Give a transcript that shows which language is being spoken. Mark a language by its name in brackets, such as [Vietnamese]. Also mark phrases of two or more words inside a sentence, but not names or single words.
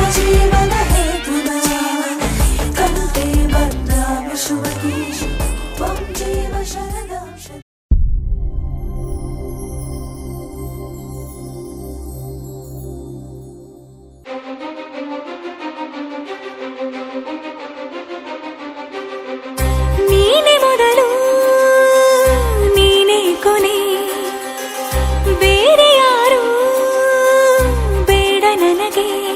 [Sanskrit] जीवन हेतुना कण्ठे बध्नामि शुभगे त्वं जीव शरदं शतम्. [Kannada] ನೀನೆ ಮೊದಲು ನೀನೆ ಕೊನೆ, ಬೇರೆ ಯಾರು ಬೇಡ ನನಗೆ.